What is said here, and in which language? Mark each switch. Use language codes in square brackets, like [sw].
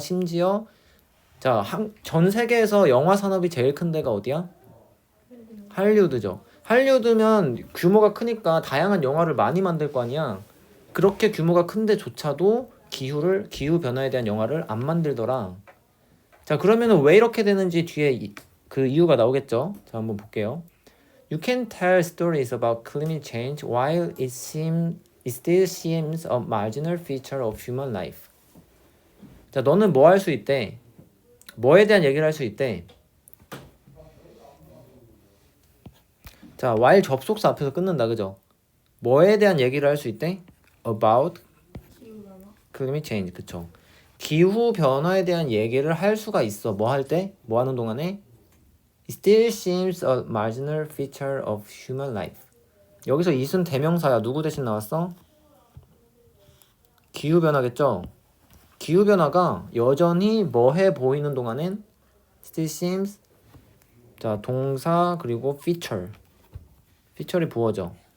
[ko] 심지어 자, 전 세계에서 영화 산업이 제일 큰 데가 어디야? 할리우드죠. 할리우드면 규모가 크니까 다양한 영화를 많이 만들 거 아니야. 그렇게 규모가 큰 데조차도 기후 변화에 대한 영화를 안 만들더라. 자, 그러면은 왜 이렇게 되는지 뒤에 그 이유가 나오겠죠. 자, 한번 볼게요. [en] You can tell stories about climate change while it still seems a marginal feature of human life. [ko] 자, 너는 뭐 할 수 있대? 뭐에 대한 얘기를 할 수 있대? 자, while 접속사 앞에서 끊는다, 그죠? 뭐에 대한 얘기를 할 수 있대? [en] about [ko] 기후변화. [en] climate change, [ko] 그쵸? 기후 변화에 대한 얘기를 할 수가 있어. 뭐 할 때? 뭐 하는 동안에? [en] It still seems a marginal feature of human life. [ko] 여기서 it은 대명사야. 누구 대신 나왔어? 기후 변화겠죠? 기후 변화가 여전히 뭐해 보이는 동안엔 [en] still seems, [ko] 자, 동사 그리고 feature. feature이 부어져.